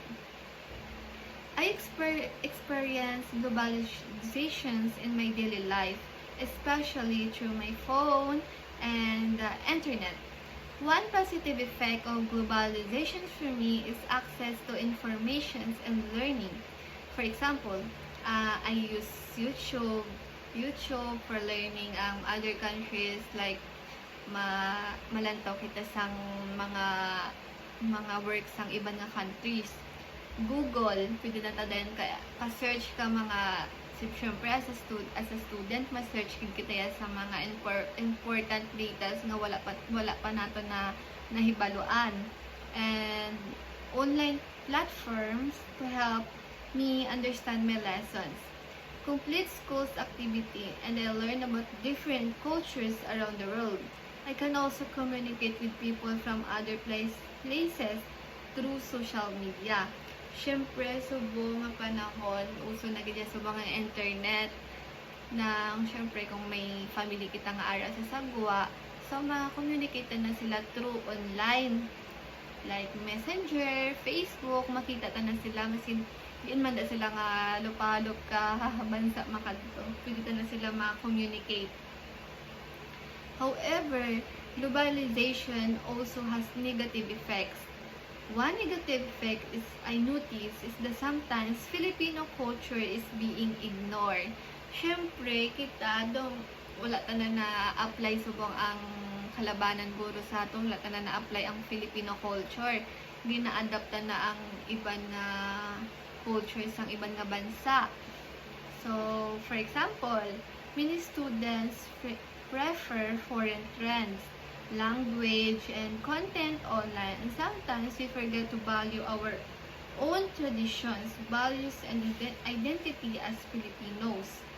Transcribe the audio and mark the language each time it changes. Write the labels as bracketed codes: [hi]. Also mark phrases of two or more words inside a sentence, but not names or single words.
[en] I experience globalizations in my daily life, especially through my phone and the internet. One positive effect of globalization for me is access to information and learning. For example, I use YouTube for learning other countries like [hil] malantaw kita sang mga works sang ibang nga countries. Google, pwede na ta din ka-search ka mga siyempre [en] as a student [hil] ma-search kita ya sa mga [en] important data [hil] nga wala pa nato na nahibaluan, [en] and online platforms to help me understand my lessons, complete schools activity, and I learn about different cultures around the world. I can also communicate with people from other places through social media. [hil] Siyempre, subo nga panahon, uso na ganyan sa mga internet, na siyempre kung may family kita nga ara sa sagwa, so ma-communicate na sila [en] through online, [hil] like Messenger, Facebook, makita ta na sila, masin diin man da sila nga lupalop ka, bansa makadto, pwede ta na sila ma-communicate. [en] However, globalization also has negative effects. One negative effect is I notice is that sometimes Filipino culture is being ignored. [hil] Siyempre, kita dong wala ta na apply subong ang kalabanan guro sa aton, wala ta na apply ang [en] Filipino culture. [hil] Hindi na-adapta na ang iban na cultures ang iban nga bansa. [en] So, for example, many students prefer foreign trends, language, and content online, and sometimes we forget to value our own traditions, values, and identity as Filipinos.